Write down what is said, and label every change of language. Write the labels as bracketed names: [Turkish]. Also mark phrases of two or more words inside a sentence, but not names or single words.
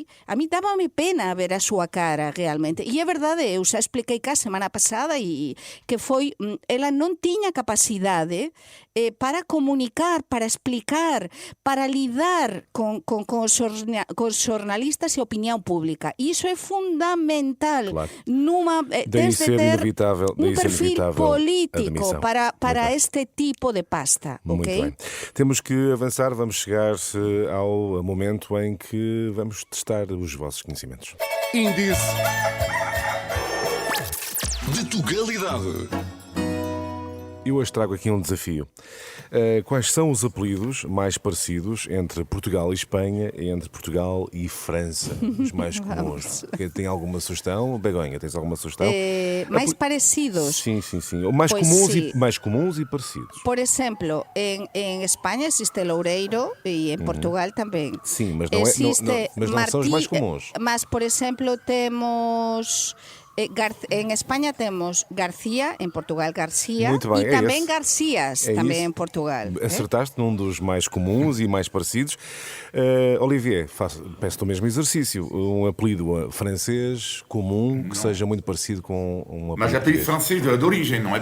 [Galician] A mí dábame pena ver a súa cara realmente e é verdade, eu xa expliquei cá semana pasada e que foi, ela non tiña capacidade para comunicar, para explicar, para lidar con os xornalistas e a opinión pública e iso é fundamental nunha tens de ter [Portuguese] daí um ser perfil inevitável a político demissão. para este tipo de pasta, Muito ok? bem. Temos que avançar, vamos chegar ao momento em que vamos testar os vossos conhecimentos. Índice de Tugalidade. E hoje trago aqui um desafio. Quais são os apelidos mais parecidos entre Portugal e Espanha e entre Portugal e França? Os mais comuns. Tem alguma sugestão? Begonha, tens alguma sugestão? Mais parecidos. Sim. O mais, Pois comuns sí. mais comuns e parecidos. Por exemplo, [Galician] en España existe Loureiro e en Portugal tamén. [Portuguese] Sim, mas não, mas não são os mais comuns. Mas, [Galician] por exemplo, temos... En España temos García, en Portugal García, [Portuguese] Muito bem, e é também esse. Garcías, É também isso. em Portugal. Acertaste num dos mais comuns e mais parecidos. Olivier, peço-te o mesmo exercício. Um apelido francês comum que seja muito parecido com um apelido Mas apelido francês de origem, não é?